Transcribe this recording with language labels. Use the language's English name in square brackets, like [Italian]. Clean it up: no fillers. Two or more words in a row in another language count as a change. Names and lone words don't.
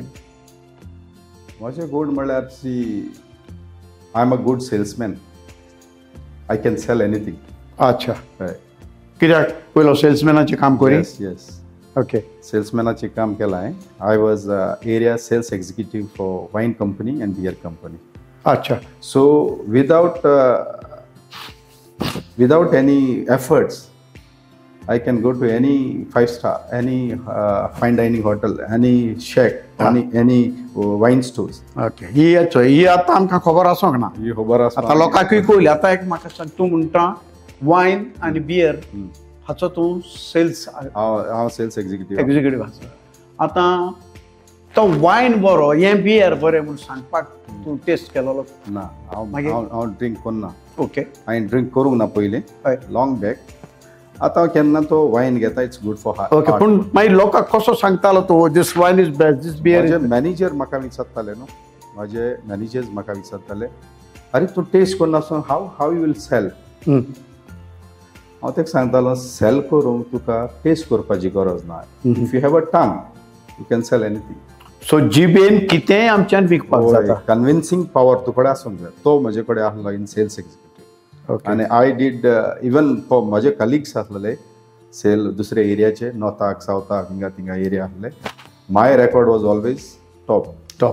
[Konkani] म्हजें गूण म्हणल्यार [English] see I am a good salesman. I can sell anything. [Konkani] अच्छा. कित्याक पयलो सेल्समॅनाचें काम करी? येस. ओके. सेल्समॅनाचें काम केलां हांवें. [English] I was area sales executive for wine company and beer company. [Konkani] अच्छा. [English] So without any efforts, I can go to any 5-star, any fine dining hotel, any shack, any wine stores. [Konkani] ओके. ही आतां आमकां खबर आसोंक ना. ही खबर आसा. आतां लोकांकूय कळली. आतां एक म्हाका सांग तूं म्हणटा वायन आनी बियर हाचो तूं सेल्स हांव [English] sales executive [Konkani] आसा. आतां तो वायन बरो हें बियर बरें म्हूण सांगपाक तूं टेस्ट केलोलो ना? हांव ड्रिंक करना. ओके. हांवें ड्रिंक करूंक ना पयलीं [English] long back. [Konkani] आतां केन्ना तो वायन घेता [English] it's good for heart. [Konkani] ओके. पूण मागीर लोकांक कसो सांगतालो तो दीस [English] wine is best [Konkani] दीस बियर? म्हजे मॅनेजर म्हाका विचारताले न्हू. म्हजे मॅनेजर्स म्हाका विचारताले अरे तूं टेस्ट करना [English] so how you will sell. [Konkani] हांव ताका सांगतालो सेल करूंक तुका टेस्ट करपाची गरज ना. [English] if you have a tongue you can sell anything. [Konkani] सो जिबेन कितेंय आमच्यान विकपाक जाता. [English] convincing power [Konkani] तुकडे आसूंक जाय. तो म्हजे कडेन आसलो [English] in sales executive. [Konkani] आनी [English] I did even for [Konkani] म्हजे कलिग्स आसलेले सेल दुसरे एरियाचे नॉर्थाक सावथाक हिंगा थिंगा एरिया आसले. [English] my record was always top.